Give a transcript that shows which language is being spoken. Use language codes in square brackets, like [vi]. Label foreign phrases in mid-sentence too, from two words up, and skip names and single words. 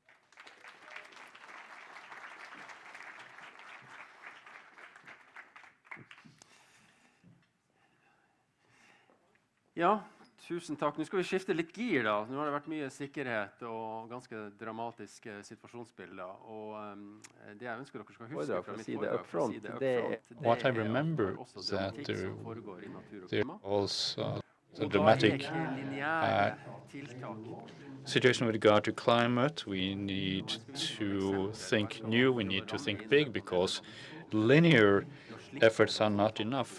[no] Ja, tusen takk. Nå skal vi skifte litt gir da. Nå har det vært mye sikkerhet og ganske dramatiske situasjonsbilder. Og det jeg ønsker dere skal huske fra mitt foredrag, [en] What I remember is that there was a dramatic situation with regard to climate. We need to think new, we need to think big, because linear efforts are not enough.